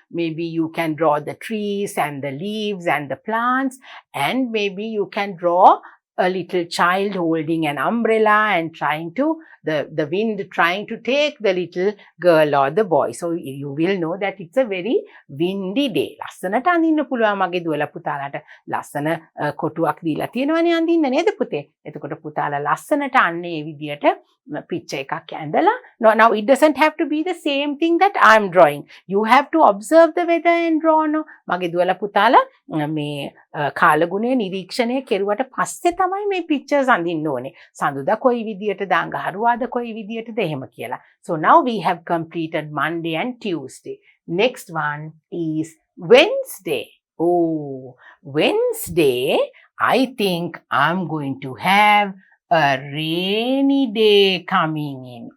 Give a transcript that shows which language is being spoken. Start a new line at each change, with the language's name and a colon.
English: Maybe you can draw the trees and the leaves and the plants, and maybe you can draw a little child holding an umbrella and trying to, the wind trying to take the little girl or the boy. So you will know that it's a very windy day.
Sinhala: ලස්සනට අඳින්න පුළුවන් මගේ දුවලා පුතාලාට ලස්සන කොටුවක් දීලා තියෙනවනේ අඳින්න නේද පුතේ? එතකොට පුතාලා ලස්සනට අන්නේ මේ විදියට picture එකක් ඇඳලා.
English: Now it doesn't have to be the same thing that I'm drawing. You have to observe the weather and draw.
Sinhala: No, මගේ දුවලා පුතාලා මේ කාලගුණය නිරීක්ෂණය කෙරුවට පස්සේ තමයි මේ pictures අඳින්න ඕනේ. සඳුදා කොයි විදියටද අඟහරුවාද කොයි විදියටද එහෙම කියලා.
English: So now we have completed Monday and Tuesday. Next one is Wednesday. Oh, Wednesday, I think I'm going to have a rainy day coming in.